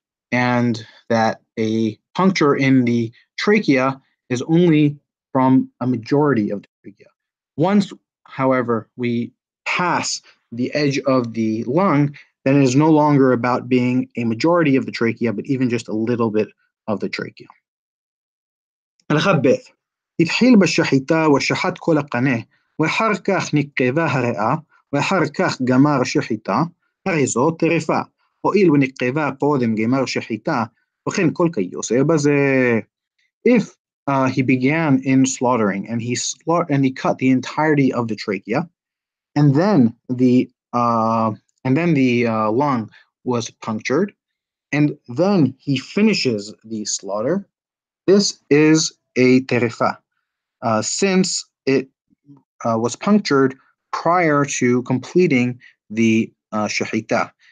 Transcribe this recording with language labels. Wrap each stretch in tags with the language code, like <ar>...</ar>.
<en>And that a puncture in the trachea is only from a majority of the trachea. Once, however, we pass the edge of the lung, then it is no longer about being a majority of the trachea, but even just a little bit of the trachea.</en> <he>הלכה ב' התחיל בשחיטה ושחט כל הקנה, ואחר כך נקבה הריאה, ואחר כך גמר שחיטה, הרי זו טרפה. הואיל ונקבה קודם גמר שחיטה, וכן כל כיוסה בזה.</he> <en>If he began in slaughtering and he cut the entirety of the trachea, and then the lung was punctured, and then he finishes the slaughter, this is a terefa, since it was punctured prior to completing the shahita.</en>